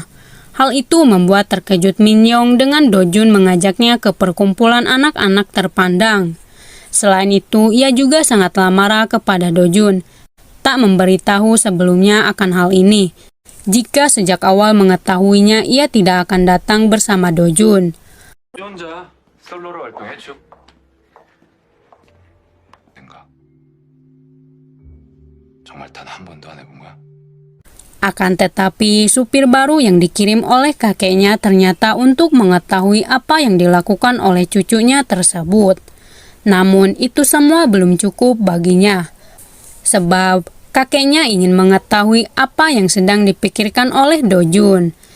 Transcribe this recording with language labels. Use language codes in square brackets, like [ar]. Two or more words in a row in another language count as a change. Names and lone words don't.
[id] Hal itu membuat terkejut Min Young dengan Do Jun mengajaknya ke perkumpulan anak-anak terpandang. Selain itu, ia juga sangatlah marah kepada Do Jun, tak memberitahu sebelumnya akan hal ini. Jika sejak awal mengetahuinya, ia tidak akan datang bersama Do Jun. [ko] 혼자 솔로로 활동했죠. 정말 단 한 번도 안 해본 거야? [id] Akan tetapi, supir baru yang dikirim oleh kakeknya ternyata untuk mengetahui apa yang dilakukan oleh cucunya tersebut. Namun, itu semua belum cukup baginya. Sebab, kakeknya ingin mengetahui apa yang sedang dipikirkan oleh Do Jun.